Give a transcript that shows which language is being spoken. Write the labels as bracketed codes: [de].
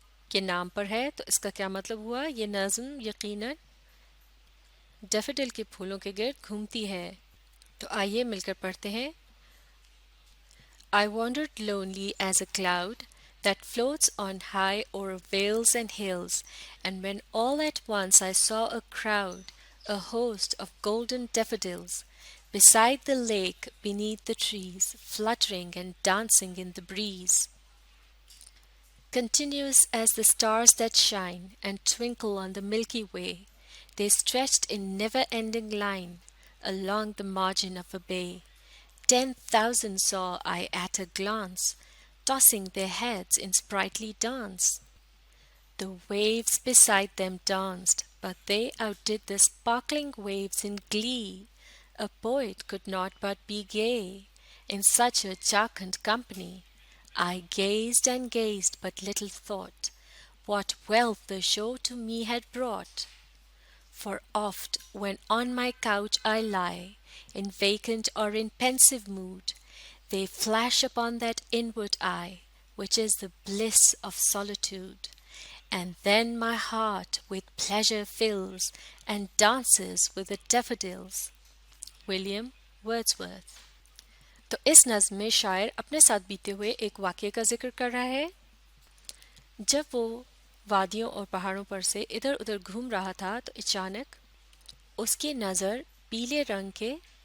[ur] کے نام پر ہے تو اس کا کیا مطلب ہوا؟ یہ نظم یقیناً ڈیفوڈل کے پھولوں کے گرد گھومتی ہے۔ تو آئیے مل کر پڑھتے ہیں۔ [en] I wandered lonely as a cloud that floats on high o'er vales and hills, and when all at once I saw a crowd, a host of golden daffodils, beside the lake, beneath the trees, fluttering and dancing in the breeze. Continuous as the stars that shine and twinkle on the Milky Way, they stretched in never-ending line along the margin of a bay. 10,000 saw I at a glance, tossing their heads in sprightly dance. The waves beside them danced, but they outdid the sparkling waves in glee. A poet could not but be gay in such a jocund company. I gazed and gazed, but little thought what wealth the show to me had brought. For oft, when on my couch I lie, in vacant or in pensive mood, they flash upon that inward eye, which is the bliss of solitude. And then my heart with pleasure fills, and dances with the daffodils. [ur] William Wordsworth۔ تو اس نظم میں شاعر اپنے ساتھ بیتے ہوئے ایک واقعے کا ذکر کر رہا ہے۔ جب وہ وادیوں اور پہاڑوں پر سے ادھر ادھر گھوم رہا تھا تو اچانک اس کی نظر پیلے رنگ کے